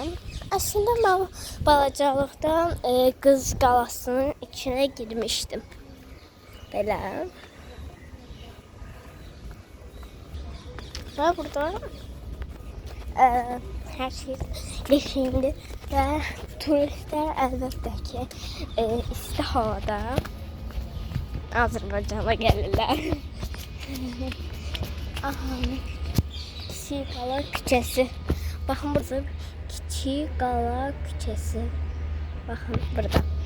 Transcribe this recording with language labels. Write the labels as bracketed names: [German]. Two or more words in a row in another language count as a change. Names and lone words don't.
[Turkish] Aslında ben balacalıqdan Qız Qalasının içine girmiştim. Belə. Ve burada her şey yeşildir ve turistler [Azerbaijani] əlbəttə ki isti havada Azərbaycana gəlirlər. Aha, Kiçik Qala küçəsi. [Turkish] Bakın burada Kiçik Qala küçəsi. Bakın burada.